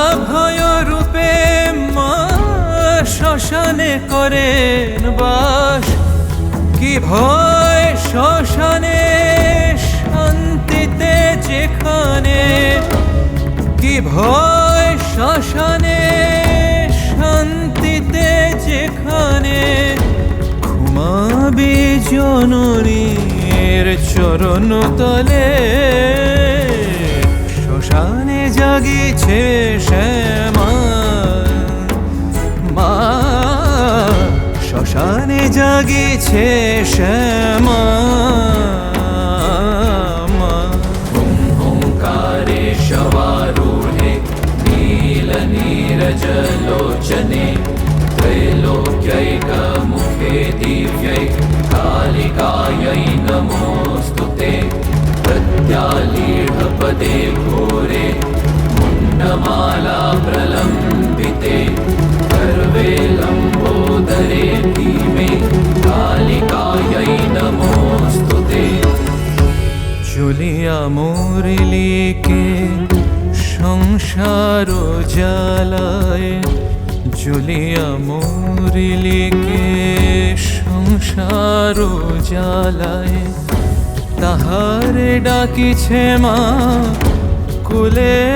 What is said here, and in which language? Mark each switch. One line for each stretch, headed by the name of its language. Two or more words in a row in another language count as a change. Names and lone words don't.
Bangla: ভয় রূপে মা শ্মশানে করেন বাস, কি ভয় শ্মশানে শান্তিতে যেখানে, কি ভয় শ্মশানে শান্তিতে যেখানে, ঘুমাবি জননীর চরণ তলে, শ্মশানে জাগিছে শ্যামা মা, শ্মশানে জাগিছে শ্যামা।
Sanskrit: ओंकारे शवारूढे नीलनीरजलोचने, त्रैलोक्यैकमुखे दिव्यै कालिकायै नमोऽस्तुते, प्रत्यालीढपदे घोरे मुण्डमाला प्रलम्बिते, गर्वे लम्बोदरे धीमे कालिकायै नमोऽस्तुते।
Bangla: জ্বলিয়া মরিলিকে সংসার জ্বালায়, জ্বলিয়া মরিলিকে সংসার জ্বালায়, তাহারে ডাকিছে মা কোলে